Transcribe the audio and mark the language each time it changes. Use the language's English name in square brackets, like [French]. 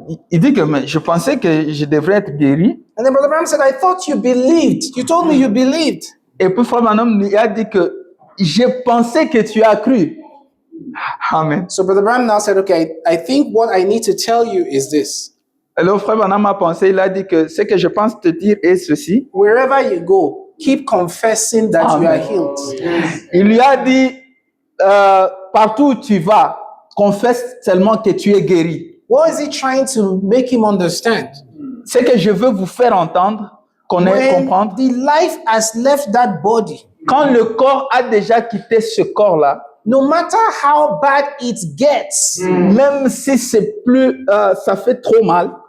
[French] Il dit que mais, je pensais que je devrais être guéri. [English] And then Brother Branham said, "I thought you believed. You told me you believed." [French] Et puis Frère Branham lui a dit que je pensais que tu as cru. [English] Amen. So Brother Branham now said, okay, I think what I need to tell you is this. [French] Alors, frère Branham a pensé, il a dit que ce que je pense te dire est ceci. [English] Wherever you go, keep confessing that you are [French] Amen. [English] healed. [French] Il lui a dit, partout où tu vas, confesse seulement que tu es guéri. [English] What is he trying to make him understand? [French] Ce que je veux vous faire entendre, connaître, [English] When [French] comprendre, [English] the life has left that body, [French] quand le corps a déjà quitté ce corps-là, [English] no matter how bad it gets, [French] même si c'est plus, ça fait trop mal,